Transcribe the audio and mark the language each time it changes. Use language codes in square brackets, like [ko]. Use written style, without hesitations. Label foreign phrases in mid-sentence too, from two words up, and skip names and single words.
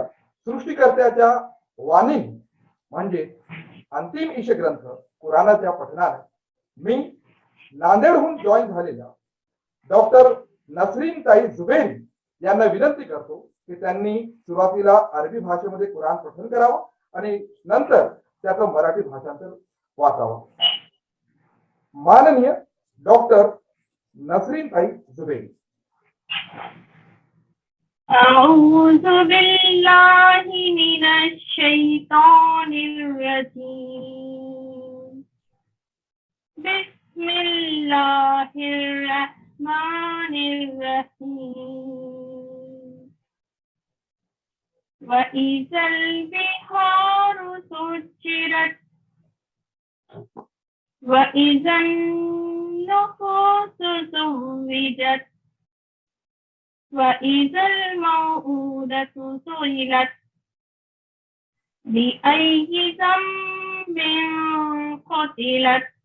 [mr] सृष्टिकर्त्याच्या वाणी म्हणजे अंतिम ईश ग्रंथ कुराणाच्या पठणाने मी नांदेडहून जॉईन झालेल्या डॉक्टर नसरीन ताई जुबेरी यांना विनंती करतो की त्यांनी सुरुवातीला अरबी भाषेमध्ये कुराण पठण करावं आणि नंतर त्याचं मराठी भाषांतर वाचावं। माननीय डॉक्टर नसरीन ताई जुबेरी। [ar] أعوذ بالله من الشيطان الرجيم. بسم الله الرحمن الرحيم. وإذا البحار سجرت وإذا النفوس زوجت وإذا الموءودة سئلت بأي ذنب قتلت